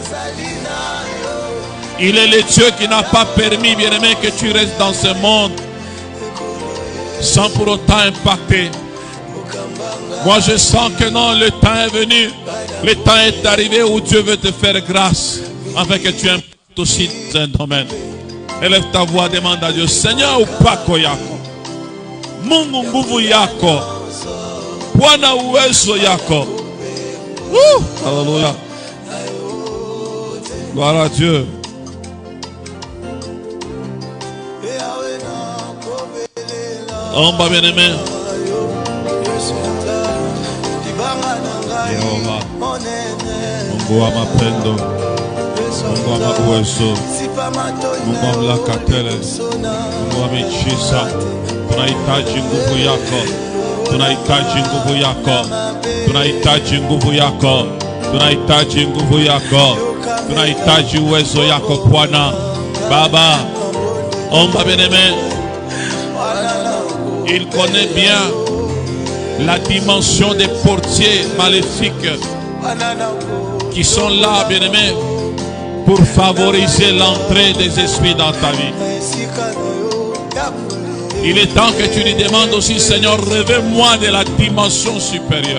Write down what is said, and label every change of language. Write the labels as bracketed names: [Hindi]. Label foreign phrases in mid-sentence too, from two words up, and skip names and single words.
[French] Il est le Dieu qui n'a pas permis, bien-aimé, que tu restes dans ce monde sans pour autant impacter. Moi, je sens que non, le temps est venu. Le temps est arrivé où Dieu veut te faire grâce afin que tu impactes aussi dans un domaine. Élève ta voix, demande à Dieu, Seigneur, [Swahili] upako yako. Mungu nguvu yako. Bwana uwezo yako. [French] Alléluia. Gloire à Dieu. On va bien aimer. [Swahili] Yehova. Mungu wa mapendo. Mungu wa uwezo. Mungu wa mlakatele. Mungu wa michisa. Tunahitaji nguvu yako. Tunahitaji nguvu yako. Tunahitaji nguvu yako. Tunahitaji nguvu yako. Tunahitaji uwezo yako Bwana. Baba, omba bien-aimé. [French] Il connaît bien la dimension des portiers maléfiques qui sont là, bien-aimé, pour favoriser l'entrée des esprits dans ta vie. Il est temps que tu lui demandes aussi, Seigneur, révèle-moi de la dimension supérieure.